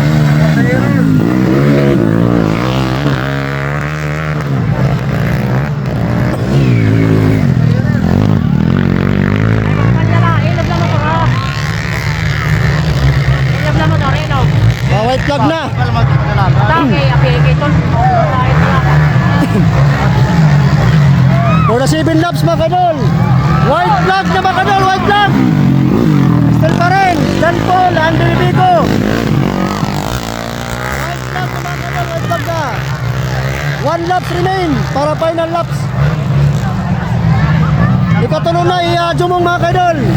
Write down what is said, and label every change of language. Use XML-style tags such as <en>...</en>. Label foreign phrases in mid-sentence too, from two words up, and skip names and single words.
<en>White flag na. For the 7 laps</en> <tl>mga kaidol,</tl> <en>white flag na</en> <tl>mga kaidol,</tl> <en>white flag.</en> <tl>Still pa rin, John Paul, Andy Bigo.</tl> <en>White flag na</en> <tl>mga kaidol,</tl> <en>white flag na. 1 laps remain para final laps.</en> <tl>Ikatulong na i-Jumong mga kaidol.</tl>